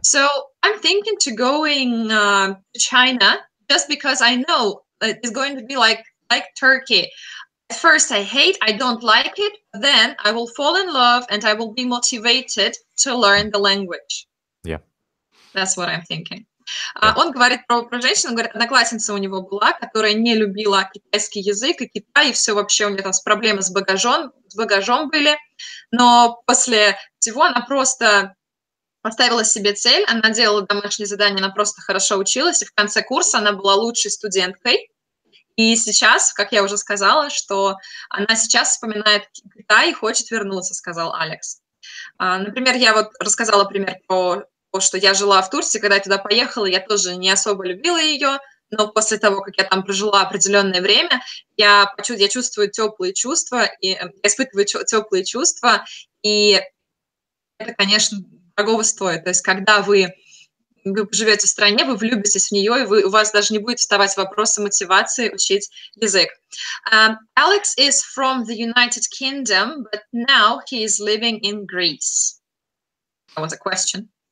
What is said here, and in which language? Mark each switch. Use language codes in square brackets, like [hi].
[en] So I'm thinking to going to China just because I know it's going to be like Turkey. At first I don't like it, but then I will fall in love and I will be motivated to learn the language. Yeah. That's what I'm thinking. [ru] Он говорит про женщину, он говорит, одноклассница у него была, которая не любила китайский язык и Китай, и все вообще у нее там проблемы с багажом были, но после всего она просто поставила себе цель, она делала домашние задания, она просто хорошо училась, и в конце курса она была лучшей студенткой. И сейчас, как я уже сказала, что она сейчас вспоминает Китай и хочет вернуться, сказал Алекс. Например, я вот рассказала пример про то, что я жила в Турции, когда я туда поехала, я тоже не особо любила ее, но после того, как я там прожила определенное время, я чувствую теплые чувства, и я испытываю теплые чувства, и это, конечно, дорого стоит. То есть, когда вы живете в стране, вы влюбитесь в нее, и у вас даже не будет вставать вопросы мотивации учить язык. [en] Alex is from the United Kingdom, but now he is living in Greece. That was a question.